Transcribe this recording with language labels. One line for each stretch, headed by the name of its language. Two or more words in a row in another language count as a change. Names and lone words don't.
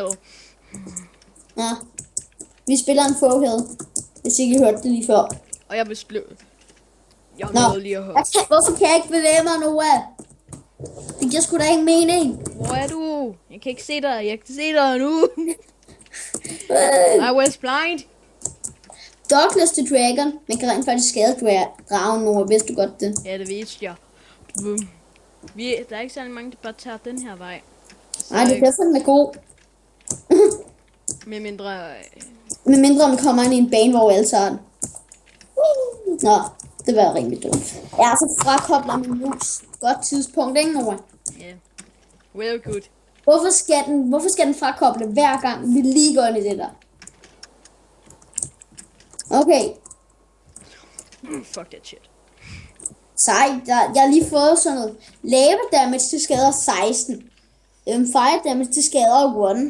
Danish: Ja, vi spiller en Fohill, hvis ikke I hørte det lige før. Og jeg vil spille. Jeg nåede lige at høre. Hvorfor kan jeg ikke bevæge mig nu af? Det giver sgu da ikke mening. Hvor er du? Jeg kan ikke se dig. Jeg kan se dig nu.
English: I was blind. Douglas the Dragon.
Danish: Man kan rent faktisk skade dragen nu, vidste du godt det? Ja, det vidste jeg. Der er ikke særlig mange, der bare tager den her vej. Nej, det er derfor, den er god. Med mindre man kommer ind i en bane, hvor alle tager den. Nå, det var rimelig dumt. Jeg er så frakobler min mus. Godt tidspunkt, ikke Nora? Ja.
English: Yeah. Well good.
Danish: Hvorfor skal den frakoble hver gang vi lige går ind i det der? Okay.
English: Fuck that shit.
Danish: Sej, jeg har lige fået sådan noget.
English: Lava damage
Danish: til skader 16.
English: Fire damage
Danish: til skader 1.